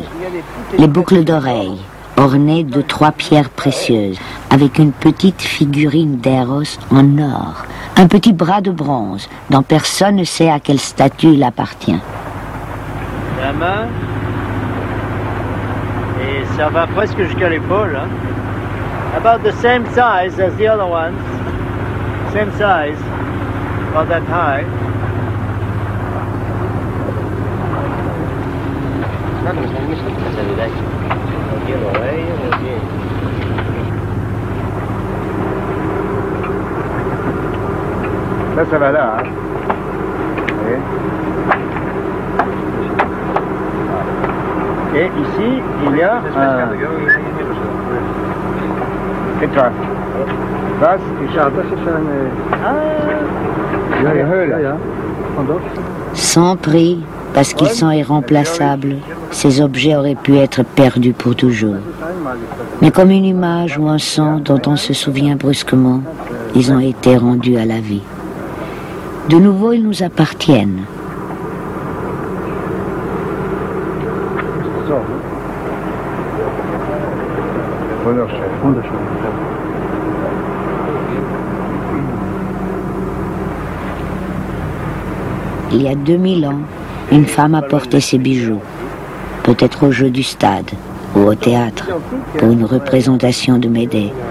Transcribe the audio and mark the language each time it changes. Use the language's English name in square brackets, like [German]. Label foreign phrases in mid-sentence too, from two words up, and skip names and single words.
[French] Les boucles d'oreilles, ornées de 3 pierres précieuses, avec une petite figurine d'Eros en or, un petit bras de bronze dont personne ne sait à quelle statue il appartient. La main, et ça va presque jusqu'à l'épaule. Hein? [English] About the same size as the other ones. Same size, about that high. [French] Là, ça va là, hein. Et ici, il y a un... Et toi? [German] Was? Ich habe, das ist eine... Ja, ja, Höhle. Ja, ja. [French] Sans prix, parce qu'ils sont irremplaçables, ces objets auraient pu être perdus pour toujours. Mais comme une image ou un son dont on se souvient brusquement, ils ont été rendus à la vie. De nouveau, ils nous appartiennent. Il y a 2000 ans, une femme a porté ses bijoux, peut-être au jeu du stade ou au théâtre, pour une représentation de Médée.